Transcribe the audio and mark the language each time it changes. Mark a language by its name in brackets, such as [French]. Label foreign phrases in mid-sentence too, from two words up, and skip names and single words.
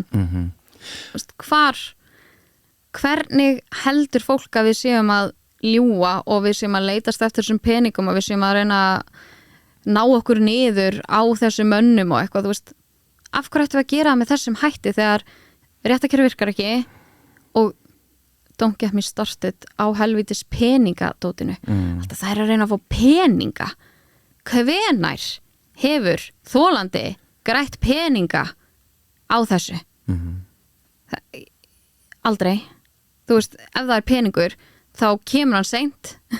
[Icelandic] þú veist, hvernig heldur fólk að við séum að ljúga og við séum að leitast eftir þessum peningum og við séum að reyna að ná okkur niður á þessum mönnum og eitthvað, þú veist, af hverju ættum við að gera það með þessum hætti þegar réttakerfi virkar ekki og [English] don't get me started [Icelandic] á helvítis peningadótinu. Alltaf það að reyna að fá peninga. Hvenær hefur þolandi grætt peninga á þessu? Aldrei. Þú veist, ef það er peningur þá kemur hann seint.